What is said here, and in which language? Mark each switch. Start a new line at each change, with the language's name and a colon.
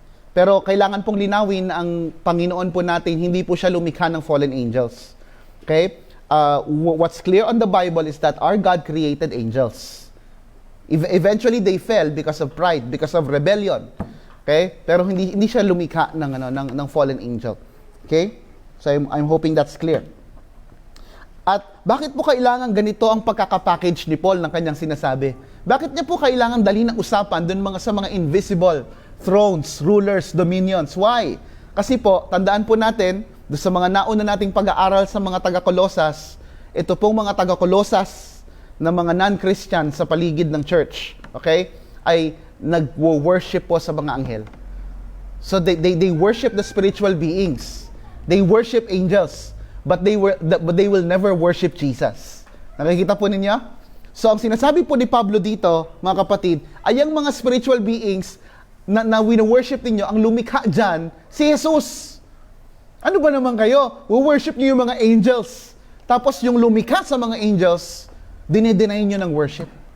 Filipino: Pero kailangan pong linawin na ang Panginoon po natin, hindi po siya lumikha ng fallen angels. Okay?
English: What's clear on the Bible is that our God created angels. Eventually, they fell because of pride, because of rebellion. Okay? Pero hindi siya lumikha ng fallen angel. Okay? So I'm hoping that's clear.
Filipino: At bakit po kailangan ganito ang pagkakapackage ni Paul ng kanyang sinasabi? Bakit niya po kailangan dalhin ng usapan dun sa mga
English: invisible thrones, rulers, dominions? Why?
Filipino: Kasi po, tandaan po natin, doon sa mga nauna nating pag-aaral sa mga taga-Kolosas, ito pong mga taga-Kolosas na mga non-Christian sa paligid ng church, okay, ay nag-worship po sa mga anghel.
English: So they worship the spiritual beings. They worship angels, but they will never worship Jesus.
Filipino: Nakikita po ninyo? So ang sinasabi po ni Pablo dito, mga kapatid, ay ang mga spiritual beings na wino-worship ninyo, ang lumikha dyan, si Jesus. Ano ba naman kayo? We-worship niyo yung mga angels. Tapos yung lumikha sa mga angels, dinedeny nyo ng worship.